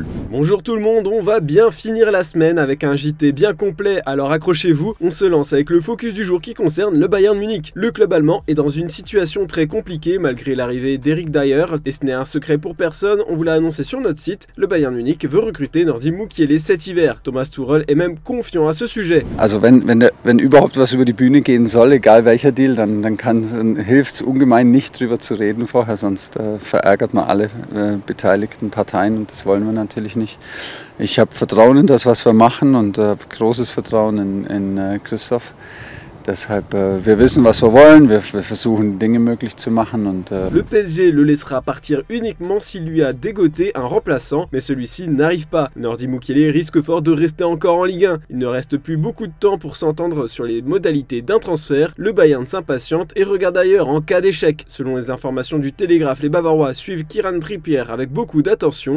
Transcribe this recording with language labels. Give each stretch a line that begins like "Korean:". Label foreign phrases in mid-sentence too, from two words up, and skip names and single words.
French: Bonjour tout le monde, on va bien finir la semaine avec un JT bien complet, alors accrochez-vous, on se lance avec le focus du jour qui concerne le Bayern Munich. Le club allemand est dans une situation très compliquée malgré l'arrivée d'Eric Dier, et ce n'est un secret pour personne, on vous l'a annoncé sur notre site, le Bayern Munich veut recruter Nordi Mukiele cet hiver. Thomas Tuchel est même confiant à ce sujet.
German: Also wenn überhaupt was über die Bühne gehen soll, egal welcher Deal, dann hilft es ungemein nicht drüber zu reden vorher, sonst verärgert man alle Beteiligten Parteien und das wollen wir natürlich nicht. Ich habe Vertrauen in das, was wir machen und großes Vertrauen in Christoph. Deshalb, wir wissen, was wir wollen, wir versuchen Dinge möglich zu machen.
French: Le PSG le laissera partir uniquement s'il lui a dégoté un remplaçant, mais celui-ci n'arrive pas. Nordi Mukiele risque fort de rester encore en Ligue 1. Il ne reste plus beaucoup de temps pour s'entendre sur les modalités d'un transfert. Le Bayern s'impatiente et regarde ailleurs en cas d'échec. Selon les informations du Télégraphe, les Bavarois suivent Kieran Trippier avec beaucoup d'attention.